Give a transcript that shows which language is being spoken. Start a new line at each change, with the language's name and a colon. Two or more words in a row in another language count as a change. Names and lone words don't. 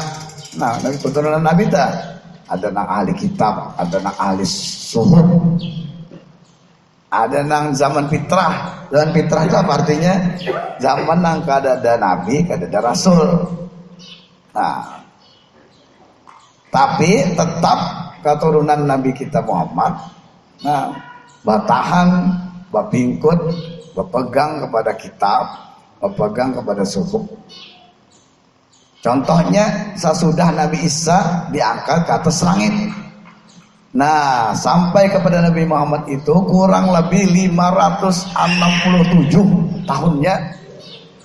Banjar: Nah, dari keturunan Nabi tak ada nang ahli kitab, ada nang ahli suhud, ada nang zaman fitrah. Zaman fitrah itu apa artinya? Zaman nang kadada Nabi, kadada Rasul.
Indonesian: Nah, tapi tetap keturunan Nabi kita Muhammad.
Banjar: Nah, batahan, bapingkut,
Indonesian: berpegang kepada kitab, berpegang kepada suhud. Contohnya sesudah Nabi Isa diangkat ke atas langit.
Banjar: Nah, sampai kepada Nabi Muhammad itu kurang lebih 567 tahunnya.